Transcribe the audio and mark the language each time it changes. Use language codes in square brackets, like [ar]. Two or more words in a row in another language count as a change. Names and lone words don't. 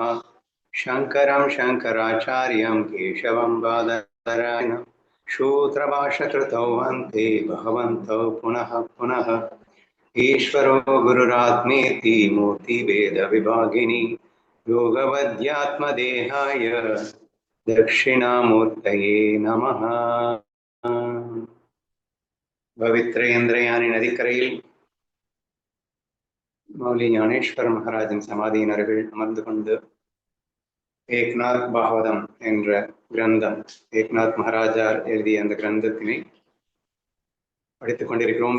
[sa] शङ्करं शङ्कराचार्यं केशवं बादरायणं सूत्रभाष्यकृतौ वन्दे भगवन्तौ पुनः पुनः। ईश्वरो गुरुरात्मेति मूर्तिभेदविभागिनी योगवद्यात्मदेहाय दक्षिणामूर्तये नमः। [ta] பவித்ரேந்திரயானி நதிக்கரையில் மௌலி ஞானேஸ்வர மகாராஜின் சமாதியின் அருகில் அமர்ந்து கொண்டு ஏக்நாத் பாகவதம் என்ற கிரந்தம், ஏக்நாத் மகாராஜார் எழுதிய அந்த கிரந்தத்தினை படித்துக் கொண்டிருக்கிறோம்.